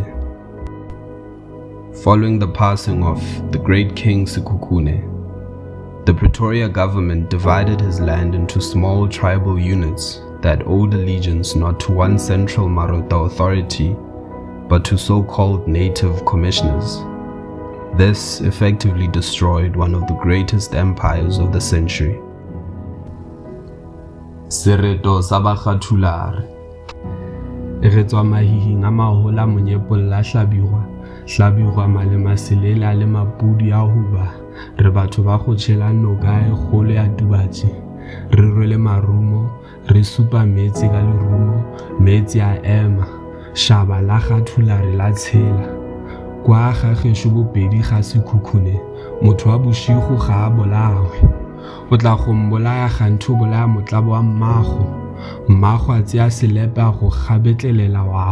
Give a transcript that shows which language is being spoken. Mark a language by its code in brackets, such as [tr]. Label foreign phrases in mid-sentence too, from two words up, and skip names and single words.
[en] Following the passing of the great King Sekhukhune, the Pretoria government divided his land into small tribal units that owed allegiance not to one central Marota authority, but to so-called native commissioners. This effectively destroyed one of the greatest empires of the century. [nso] Sereto sa Bakgatla. Re tswa mahihing a mahola monyepolla hlabirwa malema selela le mapudi a hoba re batho ba go tshela noka e kgolo ya Tubatse re rwele marumo re supa metsi ka lerumo metsi a ema shaba la Thulare la tshela kwa ga gesho bopedi ga Sekhukhune motho wa boshigo ga a bolawe o tla go mbolaya ga ntho bolaya motlabo wa mmago a tseya selepe a go gabetlelela wa